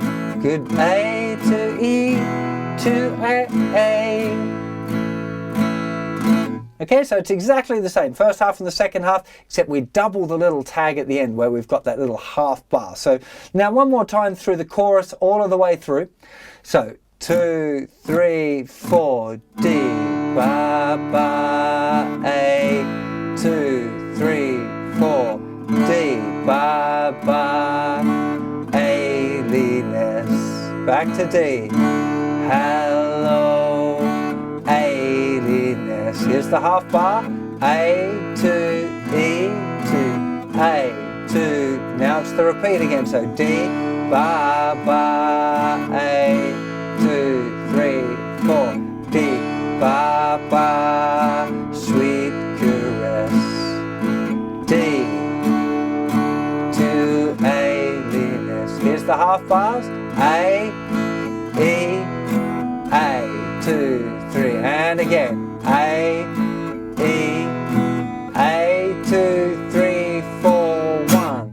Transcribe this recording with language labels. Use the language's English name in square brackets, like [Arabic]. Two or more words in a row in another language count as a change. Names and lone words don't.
[English] Good, A to E to A. Okay, so it's exactly the same, first half and the second half, except we double the little tag at the end where we've got that little half bar. So now one more time through the chorus all of the way through. So 2, 3, 4, D, ba, ba, A, 2, 3, 4, D, ba, ba, alienness, back to D, hello, alienness. Here's the half bar, A to E to A to, now it's the repeat again, so D, ba, ba, A, 2, 3, 4, D, ba, ba, sweet caress, D to alienness. Here's the half bars, A, E, A, 2, 3, and again, A, E, A, 2, 3, 4, 1.